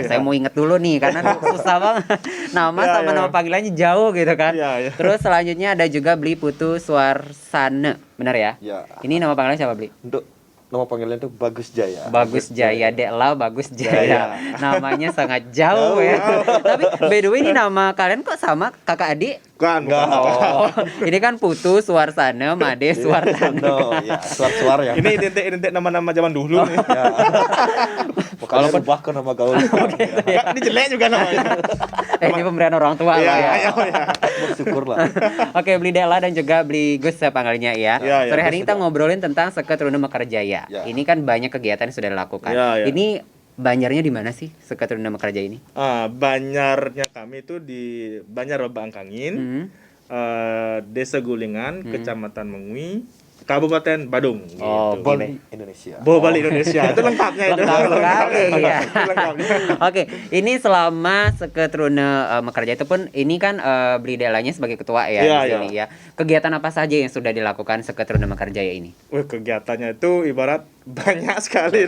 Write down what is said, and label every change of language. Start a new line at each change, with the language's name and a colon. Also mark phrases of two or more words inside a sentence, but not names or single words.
Indonesian: Saya mau inget dulu nih karena susah banget. Nama Iya, sama iya. nama panggilannya jauh gitu kan. Iya. Terus selanjutnya ada juga Bli Putu Suwarsana. Benar ya? Ya, Ini nama panggilannya siapa Bli? untuk nama panggilan itu Bagus Jaya. Bagus Jaya, Dekla Bagus Jaya. Jaya. Namanya sangat jauh ya. Tapi
English: by the way
Indonesian: ini nama kalian kok sama kakak adik? Bukan. Oh, ini kan Putu Suwarsana, Made Suwartana. No, ya, suar-suar ya. Ini identik nama-nama zaman dulu nih. Ya. Kalau ubah ke nama gaul. Enggak, ini jelek juga namanya. Ini pemberian orang tua Iya, lah ya. iya. Bersyukur lah. Oke, Bli Dekla dan juga Bli Gus ya panggilannya ya. Iya, Sore hari ini Gus kita juga. ngobrolin tentang Seketrune Mekarjaya. Ya. Ini kan banyak kegiatan yang sudah dilakukan. Iya. Ini Banjarnya di mana sih Seketrune Mekarjaya ini? Banyarnya kami itu di Banyar Babangkangin, Desa Gulingan, Kecamatan Mengui, Kabupaten Badung. Oh, gitu. Bali Indonesia. Bali Indonesia. Itu lengkapnya itu. Lengkap sekali, ya. Itu lengkapnya. Oke, ini selama Seketrune Mekarjaya itu pun ini kan Bli Deklanya sebagai ketua ya Iya, di sini ya. Kegiatan apa saja yang sudah dilakukan Seketrune Mekarjaya ini? Wah, kegiatannya itu ibarat banyak sekali.